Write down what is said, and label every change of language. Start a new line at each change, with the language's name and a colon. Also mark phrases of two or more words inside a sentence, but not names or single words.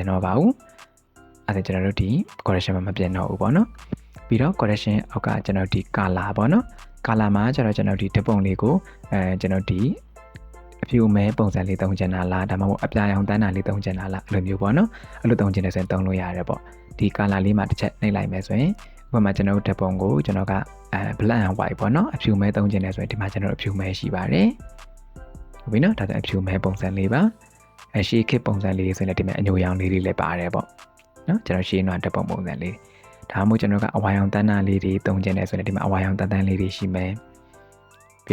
Burmese: တော့ပါဘူးအဲ့ဒါကျွန်တော်တို့ဒီ correction မှာမပြင်တော့ဘူးပေါ့နော်ပြီးတော့ correction အောက်ကကျွန်တော်ဒီ color ပေါ့နော် color မှာကျွန်တော်ဒီဓာတ်ပုံလေးကိုကျွန်တော်ဒီအဖြူမဲပုံစံလေးသုံးချင်တာလားဒါမှမဟုတ်အပြာရောင်တန်းတာလေးသုံးချင်တာလားအဲ့လိုမျိုးပေါ့နော်အဲ့လိုသုံးချင်တယ်ဆိုရင်သုံးလို့ရတယ်ပေါ့ဒီ color လေးမှာတစ်ချက်နှိပ်လိုက်မယ်ဆိုရင်ဥပမာကျွန်တော်ဓာတ်ပုံကိုကျွန်တော်က black
English: and white
Burmese: ပေါ့နော်အဖြူမဲသုံးချင်တယ်ဆိုရင်ဒီမှာကျွန်တော်အဖြူမဲရှိပါတယ်ဟုတ်ပြီနော်ဒါဆိုအဖြူမဲပုံစံလေးပါရှေးခေတ်ပုံစံလေးဆိုရင်လည်းဒီမှာအညိုရောင်လေးတွေလည်းပါတယ်ပေါ့နော်ကျွန်တော်ရှေးနွားဓာတ်ပုံပုံစံလေးဒါမှမဟုတ်ကျွန်တော်ကအဝါရောင်တန်းတာလေးတွေသုံးချင်တယ်ဆိုရင်ဒီမှာအဝါရောင်တန်းလေးတွေရှိမယ်ပြီး